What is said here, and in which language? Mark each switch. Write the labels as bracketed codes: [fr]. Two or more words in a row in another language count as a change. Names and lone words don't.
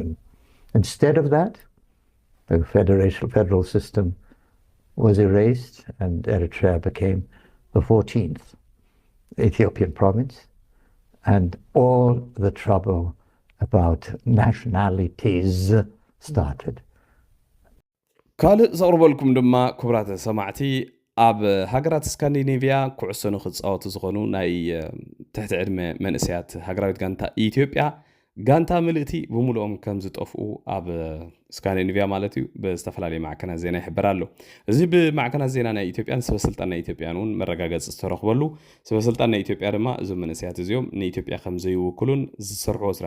[en] Instead of that, the federal system was erased and Eritrea became the 14th Ethiopian province, and all the trouble about nationalities started. [ti] ካልእ ዘቕርበልኩም ድማ ክቡራት ሰማዕቲ ኣብ ሃገራት ስካንዲኔቪያ ኩዕሶ ንኽፃወቱ ዝኾኑ ናይ ትሕቲ ዕድመ መንእሰያት ሃገራዊት ጋንታ ኢትዮጵያ ጋንታ ምልእቲ ብምሉኦም ከም ዝጠፍኡ ኣብ ስካንዲኔቪያ ማለት እዩ ብዝተፈላለየ ማዕከናት ዜና ይሕበር ኣሎ እዚ ብማዕከናት ዜና ናይ ኢትዮጵያን ሰበስልጣን ናይ ኢትዮጵያን እውን መረጋገፂ ዝተረኽበሉ ሰበስልጣን ናይ ኢትዮጵያ ድማ እዞም መንእሰያት እዚኦም ንኢትዮጵያ ከም ዘይውክሉን ዝሰርሕዎ ስራሕ